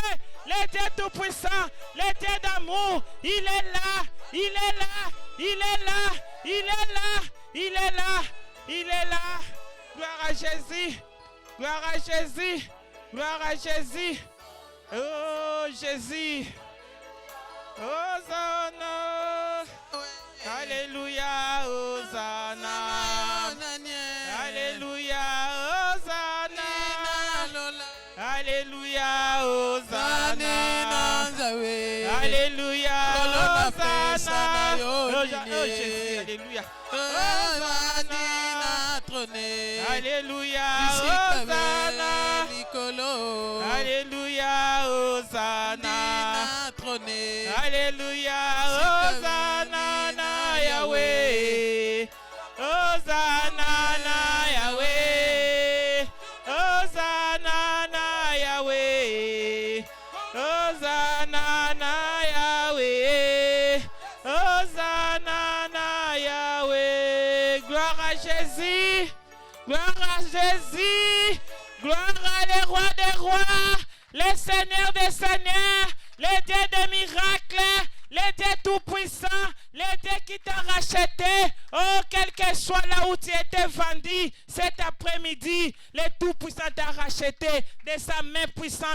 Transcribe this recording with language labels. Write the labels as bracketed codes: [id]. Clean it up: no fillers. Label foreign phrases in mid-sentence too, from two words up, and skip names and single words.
[fr] Le Dieu tout-puissant, le Dieu d'amour, il est là, il est là, il est là, il est là, il est là, il est là. Gloire à Jésus, gloire à Jésus, gloire à Jésus, Oh Jésus. Hosanna. Alléluia. Hosanna. Alléluia. Hosanna. Alléluia. Hosanna. Alléluia. Hosanna. Oh Jésus. Alléluia. Hosanna. Alléluia. Hosanna. Alléluia. Hosanna. Alléluia. [ln] Hosanna na Yahweh. Hosanna na Yahweh. Hosanna na Yahweh. Hosanna na Yahweh. Hosanna na Yahweh. [fr] Gloire à Jésus. Gloire à Jésus. Gloire à les rois des rois. Les seigneurs des seigneurs. Les dieux des miracles. Les dieux tout-puissants. Les dieux qui t'ont racheté. Oh, quel que soit là où tu étais vendu cet après-midi, le tout-puissant t'a racheté de sa main puissante.